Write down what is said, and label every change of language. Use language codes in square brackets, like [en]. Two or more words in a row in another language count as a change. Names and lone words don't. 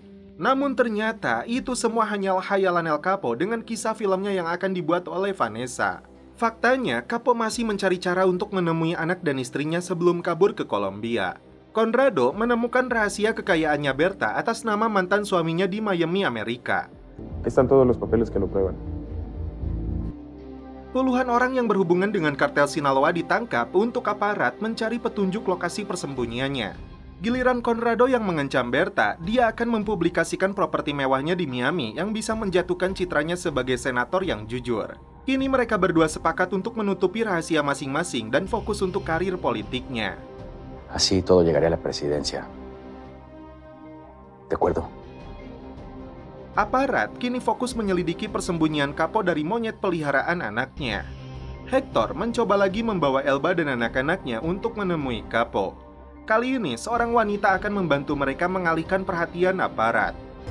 [id] Namun ternyata itu semua hanyalah khayalan El Capo dengan kisah filmnya yang akan dibuat oleh Vanessa. Faktanya, Capo masih mencari cara untuk menemui anak dan istrinya sebelum kabur ke Kolombia. Conrado menemukan rahasia kekayaannya Berta atas nama mantan suaminya di Miami, Amerika. [es] Están todos los papeles que lo prueban. [id] Puluhan orang yang berhubungan dengan kartel Sinaloa ditangkap untuk aparat mencari petunjuk lokasi persembunyiannya. Giliran Conrado yang mengancam Berta, dia akan mempublikasikan properti mewahnya di Miami yang bisa menjatuhkan citranya sebagai senator yang jujur. Kini mereka berdua sepakat untuk menutupi rahasia masing-masing dan fokus untuk karir politiknya. [es] Así todo llegaría a la presidencia. ¿De acuerdo? [id] Aparat kini fokus menyelidiki persembunyian Capo dari monyet peliharaan anaknya. Hector mencoba lagi membawa Elba dan anak-anaknya untuk menemui Capo. Kali ini, seorang wanita akan membantu mereka mengalihkan perhatian aparat.